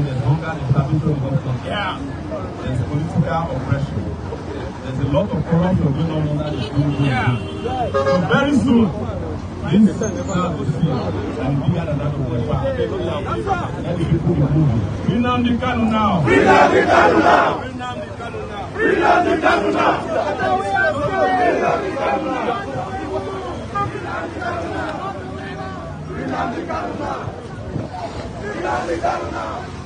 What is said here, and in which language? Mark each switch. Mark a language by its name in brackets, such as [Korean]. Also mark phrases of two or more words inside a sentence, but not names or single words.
[English] There's hunger and starvation in this country. There's political oppression. There's a lot of corruption going on under the Kanu. So very soon, this is the sea and bigger than that of West Africa. Let the people be moving. Free Nnamdi Kanu now. Free Nnamdi Kanu now. Free Nnamdi Kanu now. Free Nnamdi Kanu now. Free Nnamdi Kanu now. Free Nnamdi Kanu now. Free Nnamdi Kanu now.